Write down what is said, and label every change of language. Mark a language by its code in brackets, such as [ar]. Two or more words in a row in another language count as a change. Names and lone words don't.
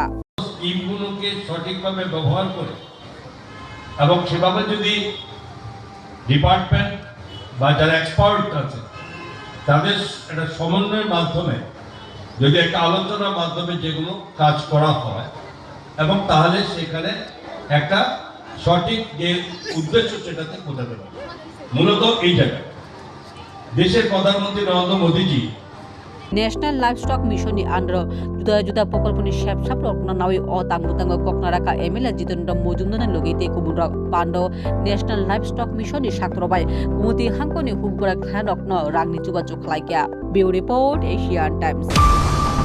[bn] স্কিমগুলোকে সঠিকভাবে ব্যবহার করে এবং সেভাবে যদি ডিপার্টমেন্ট বা যারা এক্সপার্ট আছে তাদের একটা সমন্বয়ের মাধ্যমে যদি একটা আলোচনার মাধ্যমে যেগুলো কাজ করা হয় এবং তাহলে সেখানে একটা সঠিক যে উদ্দেশ্য সেটাতে পৌঁছাতে পারে। মূলত এই জায়গায় দেশের প্রধানমন্ত্রী নরেন্দ্র মোদীজি [trp] ন্যাশনাল লাইভস্টক মিশনनि आन्डर जुदा जुदा प्रकल्पनि सेबसाब रखना नावि अ तांबुतांग ककनाराका एमएलए जितेन्द्र मजुमदार लगेते कुमुरा पांडव नेशनल लाइभस्टक मिशननि साक्तरबाय कुमुति हांकनि हुबरा खानकनो रांनि जुगाजुग खालायग्या [en] bureau report [trp] एशियान टाइम्स।